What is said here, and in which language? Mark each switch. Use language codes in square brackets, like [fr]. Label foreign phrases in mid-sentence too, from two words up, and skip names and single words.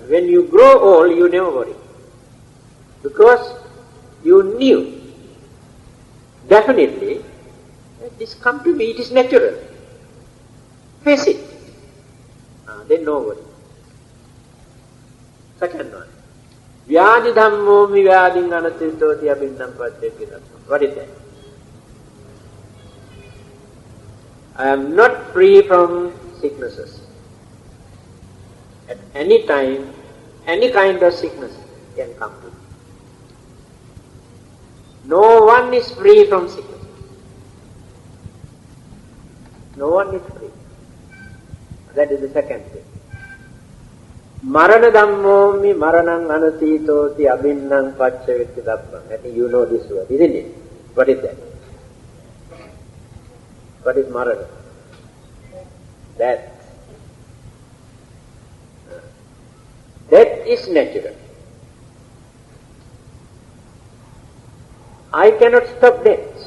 [en] When you grow old, you never worry. Because you knew, definitely, this come to me, it is natural. Face it. Then no worry. Second one. [pi] Vyadi dhammo mi vyadin anatito ti abhinnam paccavekkitappa. [en] What is that? I am not free from sicknesses. At any time, any kind of sickness can come to me. No one is free from sickness. No one is free. That is the second thing. [pi] Marana dhammo mi maranang anatito ti abhinnang paccavekkitappa. [en] I think you know this word, isn't it? What is that? What is marana? Death. Death is natural. I cannot stop death.